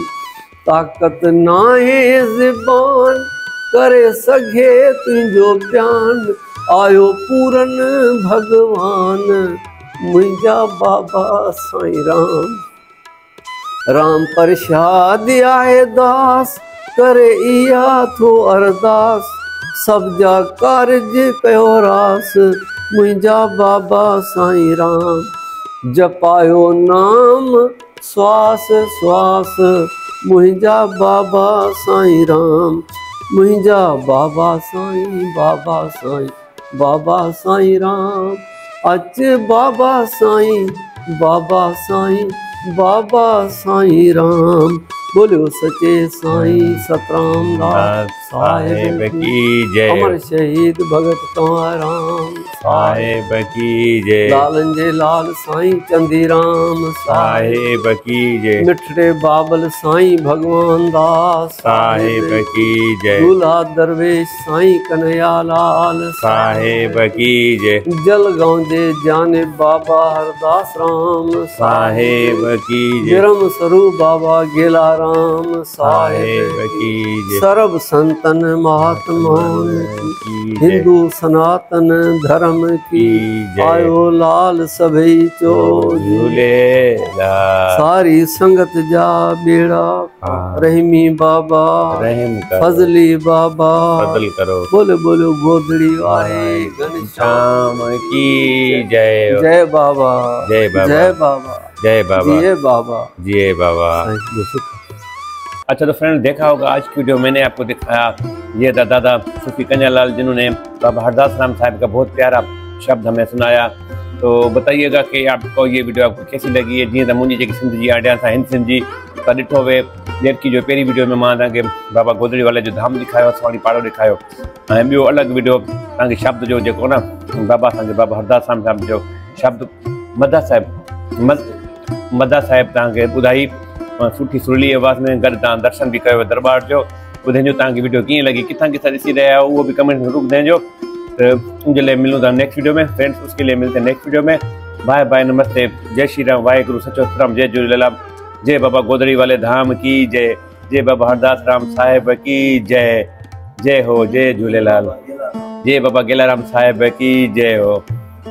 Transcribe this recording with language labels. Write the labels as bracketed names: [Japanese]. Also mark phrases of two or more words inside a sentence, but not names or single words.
[Sindhi] ताक़त नाहे ज़बान करे सघे तुंहिंजो बयान, आयो पूरन भगवान मुंहिंजा बाबा साईं राम। राम प्रसाद आहे दास करे इहा थो अरदास, सब जा कारज कयो रास मुंहिंजा बाबा साईं राम। जपायो नाम श्वास श्वास मुंहिंजा बाबा साईं राम। मुंहिंजा बाबा साईं बाबा साईं बाबा साईं राम। अच बाबा साईं बाबा साईं बाबा साईं राम। [Hindi] बोलो सचे साईं सतराम दास साहिब की जय। अमर शहीद भगत कंवराम साहिब की जय। [Sindhi] लालन जे लाल साईं चंदीराम [Hindi] साहिब की जय। [Sindhi] मिठड़े बाबल साईं भगवान दास [Hindi] साहिब की जय। दूल्हा दरवेश साईं कन्हैया लाल साहिब की जय। [Sindhi] जलगांव जे जाने बाबा हरदास राम [Hindi] साहिब की जय। विरम स्वरूप बाबा गेला राम साहिब की जय। सर्व संतन महात्माओं की जय। हिंदू सनातन धर्म की जय। [Sindhi] आयो लाल सभई चो झूलेलाल। सारी संगत जा बेड़ा रहीमी बाबा रहम करो। फजली बाबा फजल करो। [Hindi] बोलो बोलो गोदड़ी वाले घनश्याम की जय। जय बाबा जय बाबा। जय बाबा जय बाबा। जय बाबा जय बाबा। अच्छा तो फ्रेंड देखा होगा आज की वीडियो मैंने आपको दिखाया, ये दादा सूफी कन्हैयालाल जिन्होंने बाबा हरदास राम साहब का बहुत प्यारा शब्द हमें सुनाया। तो बताइएगा कि आपको ये वीडियो आपको कैसी लगी है। [Sindhi] जी तो मुझे जी सिंध जी आडिया था हिंद सिंध जी तो ॾिठो वे ॾेर की जो पहिरीं वीडियो में मां तव्हांखे बाबा गोदड़ी वाले जो धाम ॾेखारियो, सवाणी पाड़ो ॾेखारियो। ऐं ॿियो अलॻि वीडियो तव्हांखे शब्द जो जेको न बाबा असांखे बाबा हरदास राम साहब जो शब्द मदा साहिब तव्हांखे ॿुधाई सुठी सुरीली आवाज़ में, गॾु तव्हां दर्शन भी कयो दरबार जो। ॿुधाइजो तव्हांखे वीडियो कीअं लगी, किथां किथां ॾिसी रहिया आहियो उहो भी कमेंट में ज़रूर ॿुधाइजो। [Hindi] तो उनके लिए मिलूँ था [English] next video [Hindi] में फ्रेंड्स, उसके लिए मिलते हैं [English] next video [Hindi] में। [English] bye bye, [Hindi] नमस्ते, जय श्री राम, वाहेगुरु, सचो सतराम, जय झूलेलाल। जय बाबा गोदड़ी वाले धाम की जय। जय बाबा हरदास राम साहिब की जय। जय हो, जय झूलेलाल। जय बाबा गेलाराम साहिब की जय हो।